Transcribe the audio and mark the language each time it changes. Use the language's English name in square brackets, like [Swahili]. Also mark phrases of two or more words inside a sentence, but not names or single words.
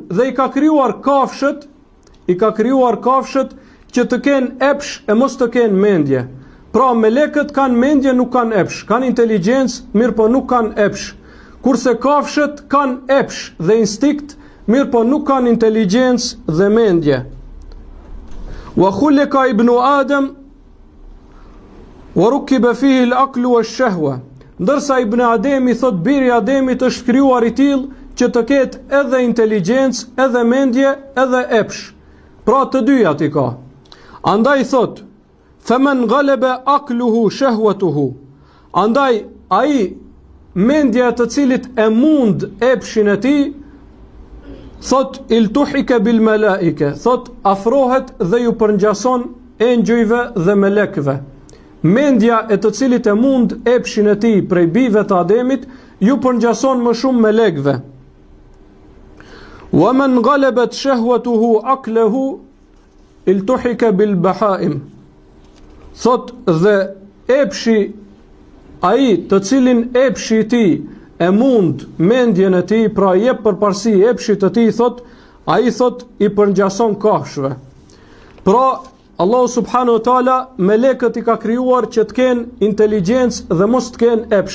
[Albanian] Dhe i ka krijuar kafshët, që të kenë epsh e mos të kenë mendje. Pra melekët kanë mendje, nuk kanë epsh, kanë inteligjencë, mirë po nuk kanë epsh. Kurse kafshët kanë epsh dhe instinkt, mirë po nuk kanë inteligjencë dhe mendje. [Arabic] وخلق ابن آدم وركب فيه العقل والشهوة. [Albanian] Ndërsa ibn Ademi thot biri Ademit është krijuar i tillë që të ketë edhe inteligjencë, edhe mendje, edhe epsh. Pra të dyjat i ka. Andaj thot [Arabic] فمن غلب عقله شهوته. [Albanian] Andaj ai mendja të cilit e mund epshin e tij, thot [Arabic] التحق بالملائكة, [Albanian] thot afrohet dhe ju përngjason engjëjve dhe melekëve. Mendja e të cilit e mund epshin e tij prej bijve të Ademit ju përngjason më shumë melekëve. [Arabic] ومن غلبت شهوته عقله التحق بالبهائم. [Albanian] Thot dhe epshi ai të cilin epshi i tij e mund mendjen e tij, pra jep përparësi epshit të tij, thot ai thot i përngjason kafshëve. Pra Allahu [Arabic] سبحانه وتعالى [Albanian] melekët i ka krijuar që të kenë inteligjencë dhe mos të kenë epsh.